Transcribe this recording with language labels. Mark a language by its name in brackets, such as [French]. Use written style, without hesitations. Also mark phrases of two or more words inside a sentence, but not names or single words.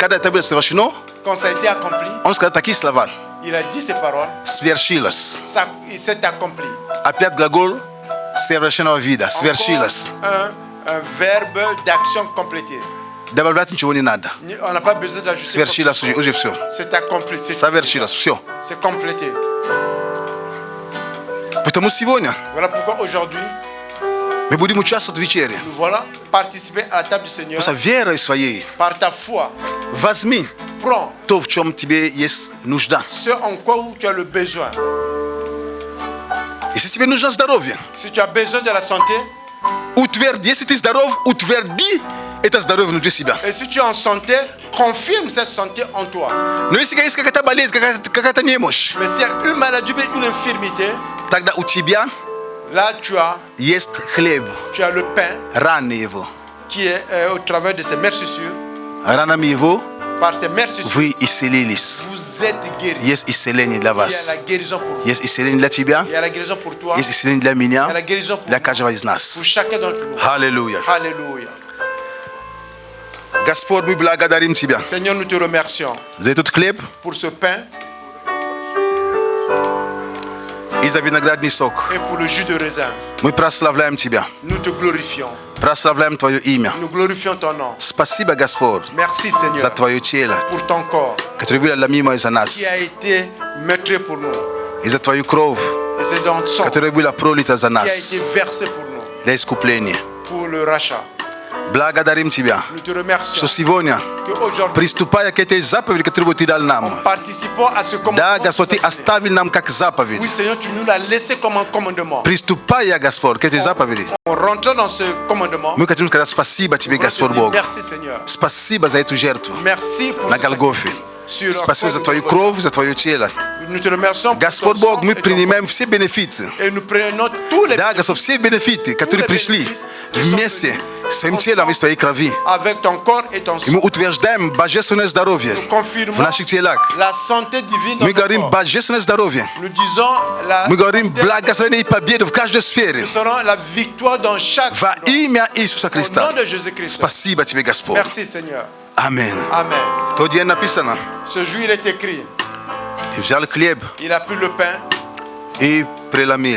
[Russian] когда это было совершено, [French] quand ça a été accompli, [Russian] он сказал такие слова. [French] il a dit ces paroles, [Russian] Свершилось. [French] ça, il s'est accompli. [Russian] Опять глагол совершенного вида. Свершилось. [French] Encore un verbe d'action complété. [Russian] Добавлять ничего не надо. [French] On n'a pas besoin d'ajouter. [Russian] Свершилось уже все. [French] C'est accompli. [Russian] Совершилось все. [French] C'est complété. [Russian] Потому сегодня [French] Voilà pourquoi aujourd'hui, [Russian] мы будем участвовать в вечере. [French] nous voilà participer à la table du Seigneur [Russian] Просто верой своей [French] par ta foi. [Russian] возьми [French] Prends [Russian] то, в чем тебе есть нужда. [French] ce en quoi tu as le besoin. [Russian] Если тебе нужно здоровье, [French] Si tu as besoin de la santé, [Russian] утверди. Если ты здоров, утверди это здоровье внутри себя. [French] et si tu es en santé, confirme cette santé en toi. [Russian] Но если есть какая-то болезнь, какая-то немощь, [French] Mais s'il y a une maladie, une infirmité, [Russian] тогда у тебя [French] là tu as [Russian] есть хлеб, [French] le pain [Russian] раны его. [French] qui est au travers de ces meurtrissures. [Russian] Ранами его [French] Par ces meurtrissures, [Russian] вы исцелились. [French] vous êtes guéris. [Russian] Есть исцеление для [French] Il y a [Russian] вас. [French] la guérison pour vous. [Russian] Есть исцеление для тебя. [French] Il y a la guérison pour toi. [Russian] Есть исцеление для [French] Il y a [Russian] меня. [French] la guérison pour [Russian] Для [French] vous. [Russian] каждого из нас. [French] Pour chacun d'entre nous. [Russian] Аллилуйя. [French] Alléluia. [Russian] Господь, мы благодарим Тебя [French] Seigneur, nous te remercions [Russian] за этот хлеб [French] pour ce pain [Russian] и за виноградный сок. [French] et pour le jus de raisin. [Russian] Мы прославляем Тебя. [French] Nous te glorifions. [Russian] Прославляем Твое имя. [French] Nous glorifions ton nom. [Russian] Спасибо, Господь, [French] Merci [Russian] за [French] Seigneur [Russian] Твое тело, [French] pour ton corps [Russian] которое было ломимо из-за нас, [French] qui a été meurtri pour nous. [Russian] и за Твою кровь, [French] Et c'est dans ton sang [Russian] которая была пролита за [French] qui a [Russian] нас [French] été versé pour nous, [Russian] для искупления. [French] pour le rachat. [Russian] Благодарим Тебя. [French] Nous te remercions [Russian] Что сегодня [French] qu'aujourd'hui, [Russian] приступая к этой заповеди, которую Ты дал нам, [French] participant à ce [Russian] да, [French] commandement, [Russian] Господь, Ты оставил нам как заповедь. [French] oui Seigneur, tu nous l'as laissé comme un commandement. [Russian] Приступая, Господь, к этой заповеди, [French] En rentrant dans ce commandement, [Russian] мы хотим сказать спасибо Тебе, [French] on te [Russian] Господь [French] dit [Russian] Бог. [French] merci Seigneur. [Russian] Спасибо за эту жертву [French] Merci pour [Russian] на [French] ce [Russian] Голгофе. [French] sur la [Russian] Спасибо за [French] croix [Russian] Твою [French] de Golgotha. [Russian] кровь, за Твое тело. [French] Nous te remercions pour [Russian] Господь [French] ton [Russian] Бог, [French] sang [Russian] мы [French] et ton [Russian] принимаем все бенефиты. [French] Et nous prenons tous les [Russian] Да, Господь, все бенефиты, которые пришли вместе с Твоим телом и с Твоей крови. [French] avec ton corps et ton [Russian] И мы [French] sang. [Russian] утверждаем божественное здоровье [French] Nous confirmons [Russian] в наших телах. [French] la santé divine dans [Russian] Мы [French] ton [Russian] говорим [French] corps. [Russian] божественное здоровье. [French] Nous disons la [Russian] Мы говорим [French] santé, [Russian] благословение и победу в каждой сфере. [French] nous serons la victoire dans chaque [Russian] Во [French] endroit. [Russian] имя Иисуса [French] Au [Russian] Христа. [French] nom de Jésus-Christ. [Russian] Спасибо Тебе, Господь. [French] Merci Seigneur. [Russian] Аминь. [French] Amen. [Russian] В тот день написано, [French] Ce jour il est écrit, [Russian] Ты взял хлеб [French] il a pris le pain, [Russian] и преломил.